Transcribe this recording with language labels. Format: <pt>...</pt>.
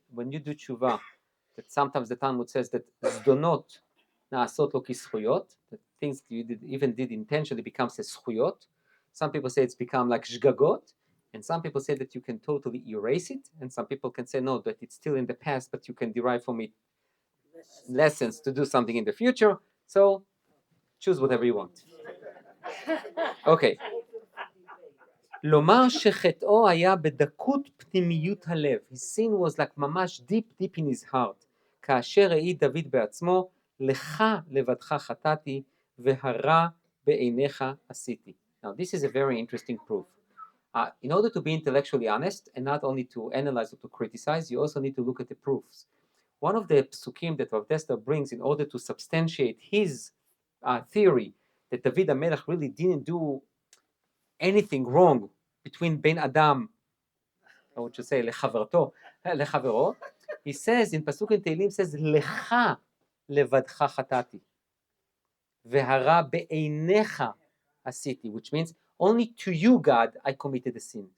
<en>When you do tshuva, that sometimes the Talmud says that zdonot na'asot lo kischuyot, that things you did intentionally becomes a schuyot. Some people say it's become like shgagot, and some people say that you can totally erase it, and some people can say no, that it's still in the past, but you can derive from it lessons to do something in the future. So choose whatever you want. Okay.</en> <he>לומר שחטאו היה בדקות פנימיות הלב.</he> <en>His sin was like ממש deep in his heart.</en> <he>כאשר העיד דוד בעצמו, לך לבדך חטאתי, והרע בעיניך עשיתי.</he> <en>Now this is a very interesting proof. In order to be intellectually honest, and not only to analyze or to criticize, you also need to look at the proofs. One of the psukim that Rav Dessler brings in order to substantiate his theory that David HaMelech really didn't do anything wrong between Ben Adam, I would say, לחברו, he says in Pasuk in Tehillim, says,</en> <he>לך לבדך חטאתי, והרע בעיניך עשיתי,</he> <en>which means only to you, God, I committed the sin.</en>